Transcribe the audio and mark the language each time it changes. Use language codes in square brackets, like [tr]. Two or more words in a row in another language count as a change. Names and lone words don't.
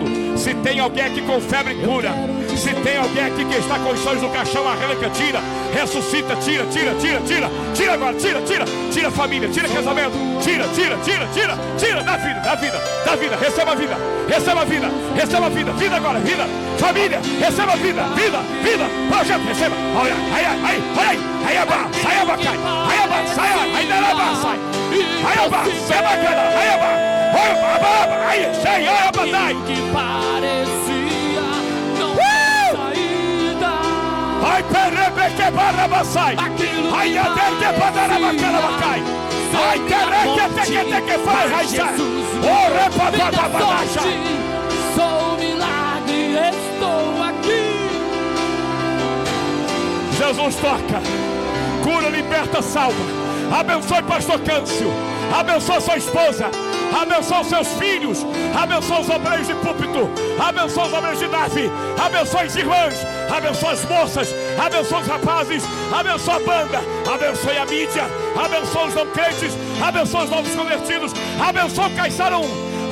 [pt] Se tem alguém aqui com febre, cura. Se tem alguém aqui que está com os sonhos no caixão, arranca, tira, ressuscita, tira agora, tira a família, tira casamento, tira, da vida, receba a vida agora, vida, família, receba a vida, projeto, receba, olha, que parecia não ter saída. Ai, perebeque barabasai. Ai, adete padarabacai. Ai, tereque que faz raizar. Ore papapapapasha. Sou milagre, estou aqui. Jesus toca, cura, liberta, salva. Abençoe pastor Câncio, abençoe sua esposa, abençoe os seus filhos, abençoe os obreiros de púlpito, abençoe os obreiros de nave, abençoe as irmãs, abençoe as moças, abençoe os rapazes, abençoe a banda, abençoe a mídia, abençoe os não crentes, abençoe os novos convertidos, abençoe o Caiçara 1.